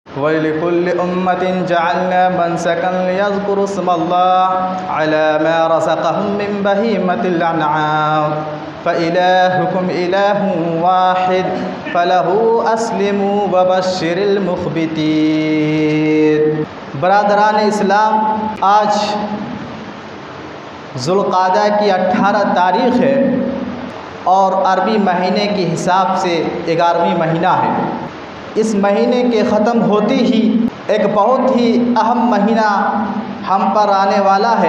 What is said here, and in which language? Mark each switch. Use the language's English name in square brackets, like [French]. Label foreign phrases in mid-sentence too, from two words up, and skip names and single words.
[Arabic] ولكل أمة جعلنا منسكا ليذكروا اسم الله على ما رزقهم من بهيمة الأنعام فإلهكم إله واحد فله أسلموا وبشر المخبتين. [Hindi] बरादरान इस्लाम, आज ज़ुल्क़ादा की 18 तारीख़ है और अरबी महीने के हिसाब से 11वां महीना है। इस महीने के ख़त्म होते ही एक बहुत ही अहम महीना हम पर आने वाला है।